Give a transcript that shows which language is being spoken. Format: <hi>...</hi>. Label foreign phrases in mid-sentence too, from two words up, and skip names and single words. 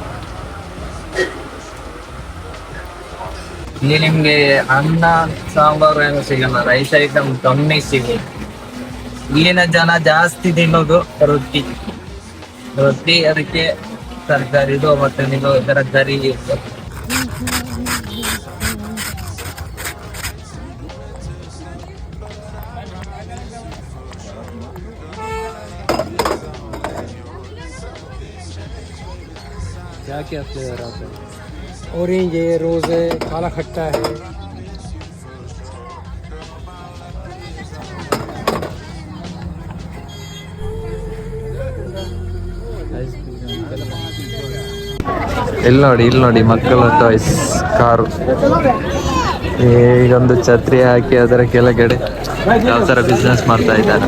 <kn>ಇಲ್ಲಿ ನಿಮ್ಗೆ ಅನ್ನ ಸಾಂಬಾರು ಏನು ಸಿಗಲ್ಲ,</kn> <en>rice item</en> <kn>ಕಮ್ಮಿ ಸಿಗುತ್ತೆ. ಇಲ್ಲಿನ ಜನ ಜಾಸ್ತಿ ತಿನ್ನೋದು ರೊಟ್ಟಿ. ಅದಕ್ಕೆ ತರಕಾರಿದು ಮತ್ತೆ ನೀವು ಇದರ ಗರಿ</kn> <hi>क्या क्या फ्लेवर आता है? ऑरेंज है, रोज है, काला खट्टा है।</hi> <kn>ಇಲ್ಲಿ ನೋಡಿ ಮಕ್ಕಳ ಟಾಯ್ಸ್ ಕಾರು. ಈಗೊಂದು ಛತ್ರಿ ಹಾಕಿ ಅದರ ಕೆಳಗಡೆ ಯಾವ ಥರ ಬಿಸ್ನೆಸ್ ಮಾಡ್ತಾ ಇದ್ದಾರೆ.</kn>